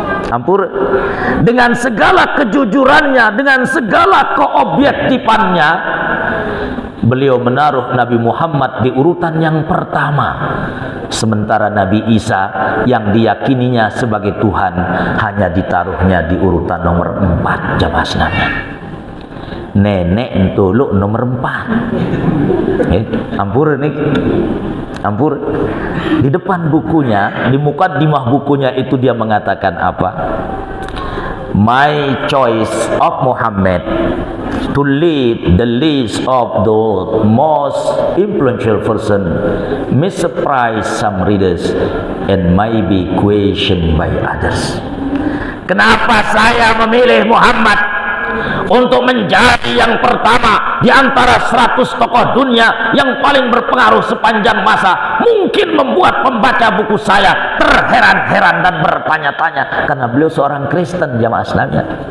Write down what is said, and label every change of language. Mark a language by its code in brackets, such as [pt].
[id] Ampun, dengan segala kejujurannya, dengan segala keobjektifannya, beliau menaruh Nabi Muhammad di urutan yang pertama, sementara Nabi Isa yang diyakininya sebagai Tuhan hanya ditaruhnya di urutan nomor 4, jamaah sekalian. Nenek entuluk nomor 4. Ampur nih, ampur. Di depan bukunya, di mukaddimah bukunya itu dia mengatakan apa? [en] My choice of Muhammad to lead the list of the most influential person may surprise some readers and may be questioned by others. [id] Kenapa saya memilih Muhammad untuk menjadi yang pertama di antara 100 tokoh dunia yang paling berpengaruh sepanjang masa? Mungkin membuat pembaca buku saya terheran-heran dan bertanya-tanya, karena beliau seorang Kristen, jamaah sekalian.